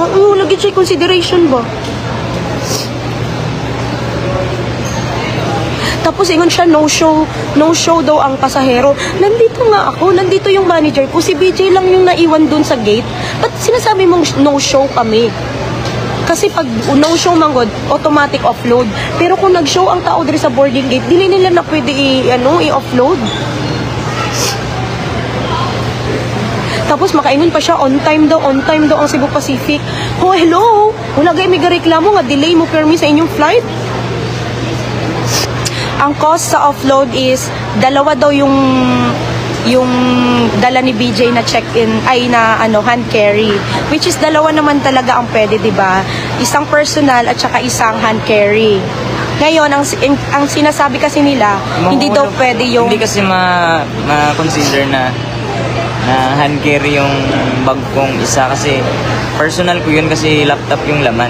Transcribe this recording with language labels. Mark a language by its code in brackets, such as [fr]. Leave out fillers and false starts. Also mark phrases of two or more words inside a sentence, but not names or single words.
[ceb] Lagi siya consideration ba? Tapos ingon siya, [en] no show [ceb] daw ang pasahero. [tl] Nandito nga ako, nandito yung manager ko. Si BJ lang yung naiwan dun sa gate. Ba't sinasabi mong [en] no show [tl] kami? [ceb] Kasi pag [en] no show [ceb] manggod, automatic offload. Pero kung nag-show ang tao diri sa boarding gate, dili nila na pwede i-offload. Tapos makaingon pa siya, [en] on time daw ang Cebu Pacific. Oh, hello! [ceb] Wala gay may reklamo nga delay mo permi sa inyong flight. [tl] Ang cost sa offload is dalawa daw yung dala ni BJ na check-in ay na [en] hand carry, which is [tl] dalawa naman talaga ang pwede, 'di ba? Isang personal at saka isang [en] hand carry. [tl] Ngayon ang sinasabi kasi nila, hindi daw pwede yung hindi kasi ma-consider na [en] hand carry [tl] yung bag kong isa kasi personal ko yun kasi laptop yung laman.